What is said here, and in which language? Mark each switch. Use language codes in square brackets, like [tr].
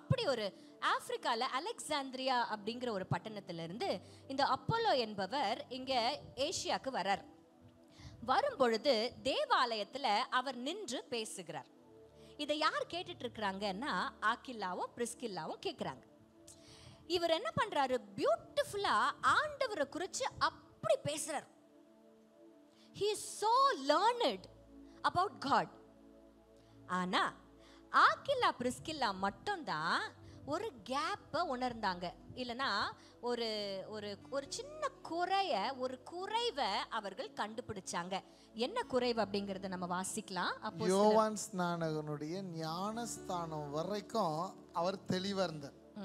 [ta] அப்படி ஒரு ஆப்பிரிக்கால அலெக்சாந்திரியா அப்படிங்கிற ஒரு பட்டணத்திலிருந்து இந்த அப்போலோ என்பவர் இங்க ஏசியாவுக்கு வரார். வரும்பொழுது தேவாலயத்துல அவர் நின்று பேசுகிறார். இதை யார் கேட்டுட்டு இருக்கிறாங்கன்னா, ஆக்கில்லாவும் பிரிஸ்கில்லாவும் கேட்கிறாங்க. இவர் என்ன பண்றாரு? பியூட்டிஃபுல்லா ஆண்டவரை குறித்து அப்படி பேசுறார். [en] He is so learned about God. [ta] ஆனா ஆக்கில்லா பிரிஸ்கில்லா மட்டும்தான் ஒரு கேப்பை உணர்ந்தாங்க. இல்லைன்னா ஒரு ஒரு ஒரு சின்ன குறைவை அவர்கள் கண்டுபிடிச்சாங்க. என்ன குறைவு அப்படிங்கறத நம்ம வாசிக்கலாம். யோவான் ஸ்நானகனுடைய ஞானஸ்தானம் வரைக்கும் அவர் தெளிவா இருந்தார்.